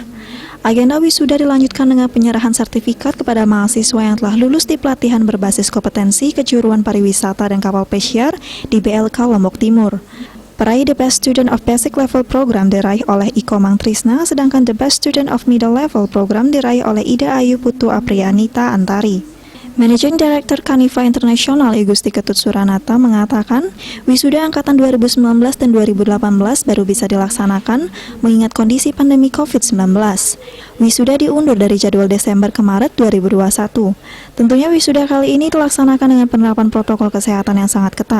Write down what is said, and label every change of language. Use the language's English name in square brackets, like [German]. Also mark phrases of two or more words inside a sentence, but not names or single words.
[Indonesian] Agenda wisuda dilanjutkan dengan penyerahan sertifikat kepada mahasiswa yang telah lulus di pelatihan berbasis kompetensi kejuruan pariwisata dan kapal pesiar di BLK Lombok Timur. Peraih [English] The Best Student of Basic Level Program [Indonesian] diraih oleh Iko Mang Trisna, sedangkan [English] The Best Student of Middle Level Program [Indonesian] diraih oleh Ida Ayu Putu Aprianita Antari. [English] Managing Director [Indonesian] Kanifa Internasional Igusti Ketut Suranata mengatakan, wisuda angkatan 2019 dan 2018 baru bisa dilaksanakan mengingat kondisi pandemi COVID-19. Wisuda diundur dari jadwal Desember ke Maret 2021. Tentunya wisuda kali ini dilaksanakan dengan penerapan protokol kesehatan yang sangat ketat.